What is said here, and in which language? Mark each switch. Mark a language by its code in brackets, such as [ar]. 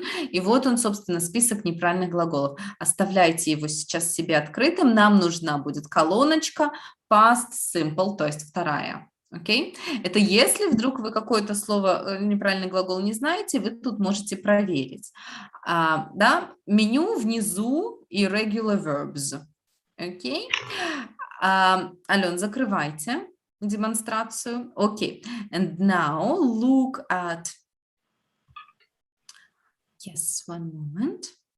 [ru] И вот он, собственно, список неправильных глаголов. Оставляйте его сейчас себе открытым. Нам нужна будет колоночка past simple, то есть вторая. Окей? Это если вдруг вы какое-то слово, неправильный глагол не знаете, вы тут можете проверить. Да? Меню внизу irregular verbs. Окей? Ален, закрывайте демонстрацию. [en] Okay, and now look at, yes, one moment.